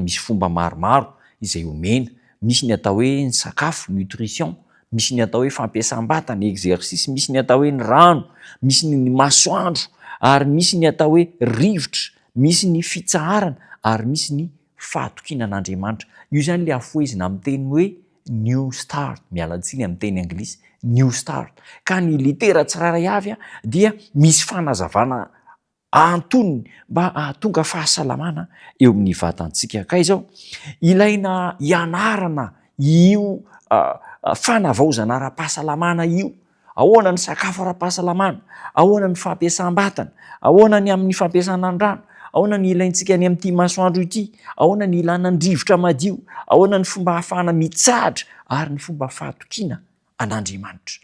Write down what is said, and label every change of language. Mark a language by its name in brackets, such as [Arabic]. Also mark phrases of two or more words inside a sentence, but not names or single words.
[Malagasy] Misy fomba maromaro izay omena. Misy ny atao hoe ny sakafo, nutrition, misy ny atao hoe fampiasam-batana, exercice, misy ny atao hoe ny rano, misy ny masoandro, ary misy ny atao hoe rivotra, misy ny fitsaharana, ary misy ny fahatokinan'Andriamanitra. Io zany le afoezina amin'ny teny hoe [English] new start, [Malagasy] mialantsiny amin'ny teny anglisy, [English] new start. [Malagasy] Ka ny litera tsiraray avy dia misy fanazavana antonony mba ahatonga fahasalamana eo amin'ny vatantsika. Ka izao ilaina ianarana io fanavaozana ara-pahasalamana io. Ahoana ny sakafo ara-pahasalamana, ahoana ny fampiasam-batana, ahoana ny amin'ny fampiasana ny rano, ahoana ny ilaintsika any amin'ity masoandro ity, ahoana ny ilana ny rivotra madio, ahoana ny fomba ahafahana mitsahatra, ary ny fomba fahatokiana an'Andriamanitra.